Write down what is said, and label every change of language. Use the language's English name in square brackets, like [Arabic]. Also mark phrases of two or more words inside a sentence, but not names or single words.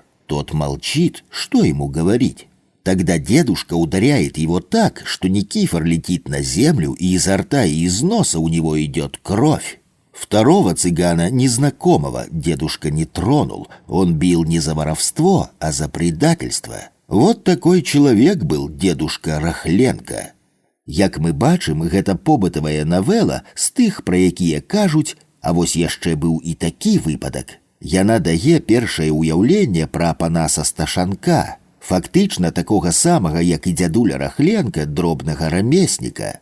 [Russian] Тот молчит, что ему говорить. Тогда дедушка ударяет его так, что Никифор летит на землю, и изо рта и из носа у него идет кровь. Второго цыгана, незнакомого, дедушка не тронул. Он бил не за воровство, а за предательство. Вот такой человек был дедушка Рахленко. [Belarusian] Як мы бачым, гэта побытавая навела з тых, пра якія кажуць, а вось яшчэ быў і такі выпадак. Яна дае першае ўяўленне пра Апанаса Сташанка, фактычна такога самага, як і дзядуля Рахленка, дробнага рамесніка.